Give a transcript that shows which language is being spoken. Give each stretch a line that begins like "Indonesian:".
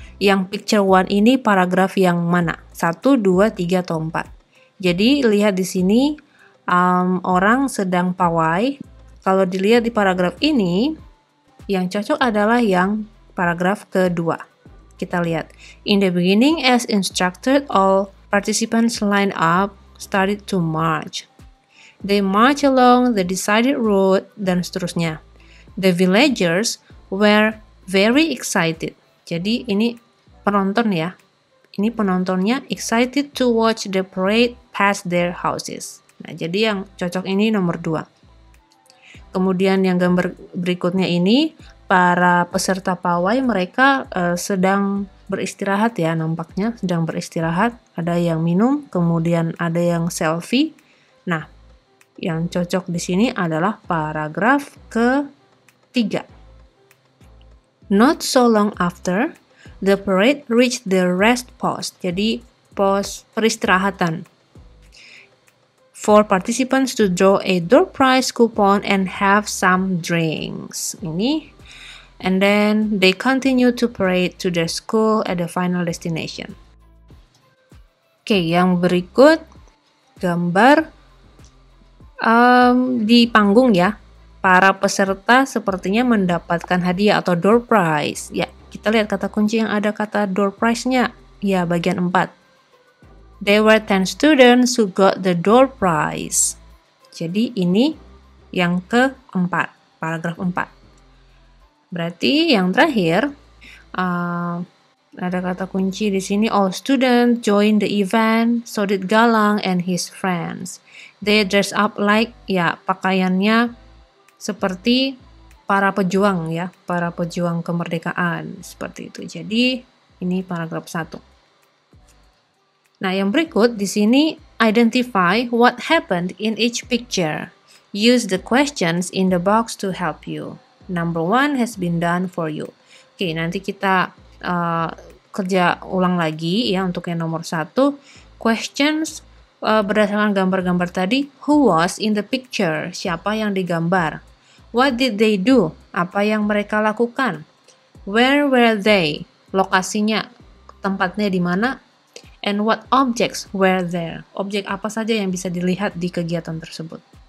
Indonesian: Yang picture 1 ini paragraf yang mana? 1, 2, 3, atau 4. Jadi, lihat di sini orang sedang pawai. Kalau dilihat di paragraf ini, yang cocok adalah yang paragraf kedua. Kita lihat.
English: In the beginning, as instructed, all participants lined up, started to march. They march along the decided route,
Indonesian: dan seterusnya.
English: The villagers were very excited.
Indonesian: Jadi ini penonton ya. Ini penontonnya
English: excited to watch the parade pass their houses.
Indonesian: Nah, jadi yang cocok ini nomor 2. Kemudian yang gambar berikutnya ini, para peserta pawai mereka sedang beristirahat ya, nampaknya sedang beristirahat. Ada yang minum, kemudian ada yang selfie. Nah, yang cocok di sini adalah paragraf ke-3.
English: Not so long after, the parade reached the rest post.
Indonesian: Jadi pos peristirahatan.
English: For participants to draw a door prize coupon and have some drinks.
Indonesian: Ini.
English: And then they continue to parade to their school at the final destination.
Indonesian: Oke, yang berikut gambar di panggung ya. Para peserta sepertinya mendapatkan hadiah atau door prize. Ya, kita lihat kata kunci yang ada kata door prize-nya. Ya, bagian 4.
English: There were 10 students who got the door prize.
Indonesian: Jadi ini yang ke-4, paragraf 4. Berarti yang terakhir ada kata kunci di sini.
English: All students joined the event, so did Galang and his friends. They dress up like,
Indonesian: ya pakaiannya seperti para pejuang ya, para pejuang kemerdekaan seperti itu. Jadi ini paragraf 1. Nah, yang berikut di sini
English: identify what happened in each picture. Use the questions in the box to help you. Number 1 has been done for you.
Indonesian: Oke, nanti kita kerja ulang lagi ya untuk yang nomor 1. Questions berdasarkan gambar-gambar tadi,
English: who was in the picture?
Indonesian: Siapa yang digambar?
English: What did they do?
Indonesian: Apa yang mereka lakukan?
English: Where were they?
Indonesian: Lokasinya, tempatnya di mana?
English: And what objects were there?
Indonesian: Objek apa saja yang bisa dilihat di kegiatan tersebut?